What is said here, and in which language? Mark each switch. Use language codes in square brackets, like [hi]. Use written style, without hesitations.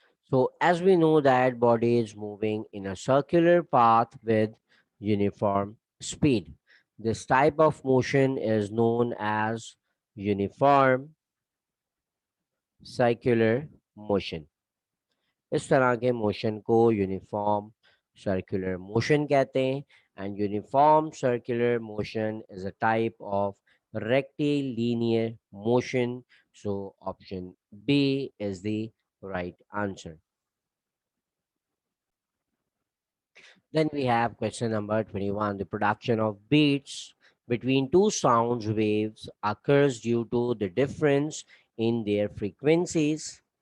[en] So, as we know that body is moving in a circular path with uniform speed. This type of motion is known as uniform circular motion. [hi] इस तरह के motion को uniform circular motion कहते हैं [en] And uniform circular motion is a type of rectilinear motion. So option B is the right answer. Then we have question number 21. The production of beats between two sound waves occurs due to the difference in their frequencies.